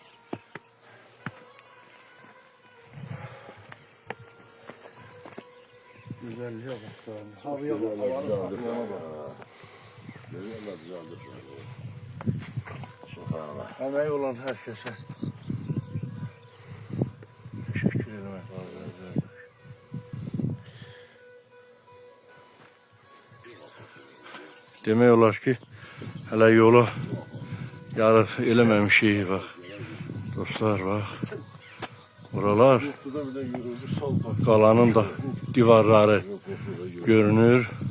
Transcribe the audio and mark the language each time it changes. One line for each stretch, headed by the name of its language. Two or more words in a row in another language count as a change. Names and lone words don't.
Turkish: Güzelliğe bak. Havaya bak. Havanın Güzel düzeldir. Subhanallah. emeği olan herkese teşekkür etmek lazım.
Azerbaijani: Demək olar ki, hələ yolu yarıb eləməmişik, bax. Dostlar, bax. Buralar qalanın da divarları görünür.